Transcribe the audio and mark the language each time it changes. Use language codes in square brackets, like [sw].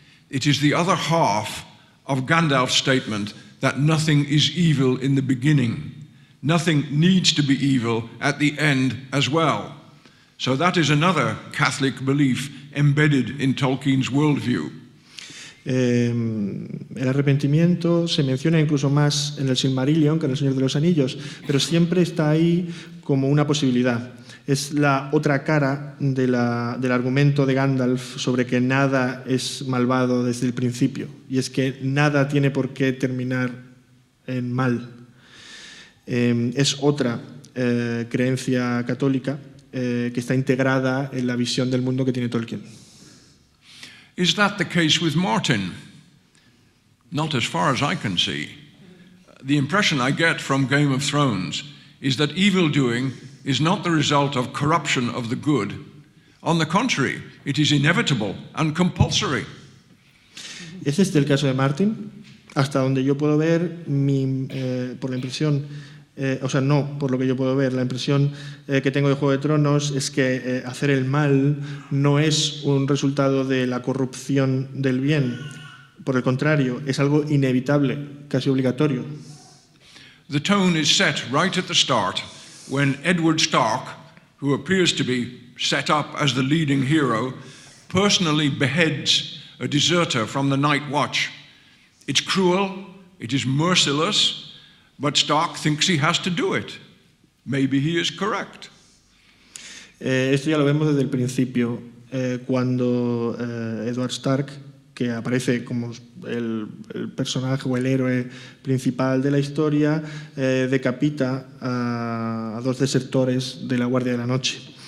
[en] It is the other half of Gandalf's statement that nothing is evil in the beginning. Nothing needs to be evil at the end as well. So that is another Catholic belief embedded in Tolkien's worldview. [es] El arrepentimiento se menciona incluso más en el Silmarillion que en el Señor de los Anillos, pero siempre está ahí como una posibilidad. Es la otra cara del argumento de Gandalf sobre que nada es malvado desde el principio, y es que nada tiene por qué terminar en mal. Es otra creencia católica que está integrada en la visión del mundo que tiene Tolkien. [en] Is that the case with Martin? Not as far as I can see. The impression I get from Game of Thrones is that evil-doing is not the result of corruption of the good. On the contrary, it is inevitable and compulsory. [es] ¿Es este el caso de Martin? Hasta donde yo puedo ver, por la impresión, no por lo que yo puedo ver, la impresión que tengo de Juego de Tronos es que hacer el mal no es un resultado de la corrupción del bien. Por el contrario, es algo inevitable, casi obligatorio. [en] The tone is set right at the start when Edward Stark, who appears to be set up as the leading hero, personally beheads a deserter from the Night Watch. It's cruel, it is merciless, but Stark thinks he has to do it. Maybe he is correct. [es] Esto ya lo vemos desde el principio, cuando Edward Stark, que aparece como el personaje o el héroe principal de la historia, decapita a dos desertores de la Guardia de la Noche.